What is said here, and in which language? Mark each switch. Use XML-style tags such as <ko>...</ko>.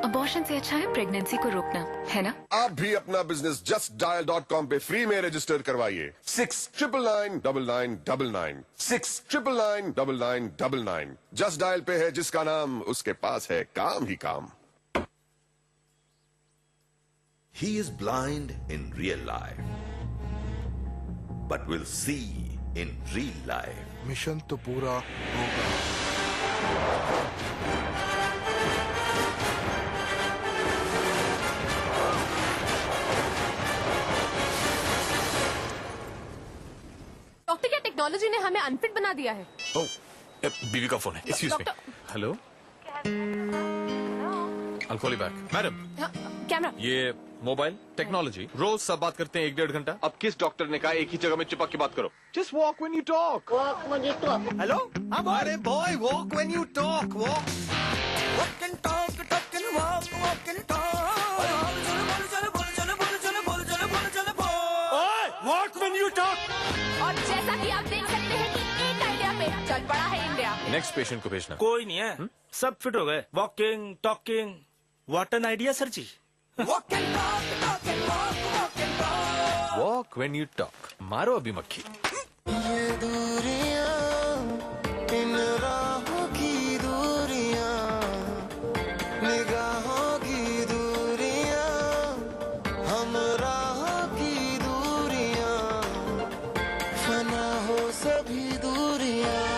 <hi>Abortion से अच्छा है प्रेगनेंसी को रोकना, है ना? आप भी अपना बिजनेस justdial.com पे फ्री में रजिस्टर करवाइए। 699999 699999 जस्ट डायल पे है जिसका नाम, उसके पास है काम ही काम।</hi> <en>He is blind in real life, but will see in real life.</en> <hi>Mission तो पूरा होगा। टेक्नोलॉजी ने हमें अनफिट बना दिया है। ओह, बीवी का फोन है। Excuse मी।</hi> <en>Hello, I'll call you back.</en> <hi>Madam, camera. ये मोबाइल टेक्नोलॉजी रोज सब बात करते हैं 1-1.5 घंटा। अब किस डॉक्टर ने कहा एक ही जगह में चिपक के बात करो?</hi> <en>Just walk when you talk. Walk when you talk. Hello?</en> <hi>हमारे</hi> <en>boy, walk when you talk, walk. Walk and talk, talk and walk, walk and talk. Walk when you talk.</en> <hi>और जैसा कि आप देख सकते हैं कि एक आइडिया पे चल पड़ा है इंडिया। नेक्स्ट पेशेंट को भेजना। कोई नहीं है, सब फिट हो गए।</hi> <en>Walking, talking, what an idea sir ji. Walk and talk, talk and walk, walk and talk. Walk when you talk.</en> <hi>मारो अभी मक्खी। ये दूरियां, इन राहों की दूरियां, निगाहों की दूरियां, हम राहों की दूरियां, फना हो सभी दूरियां।</hi>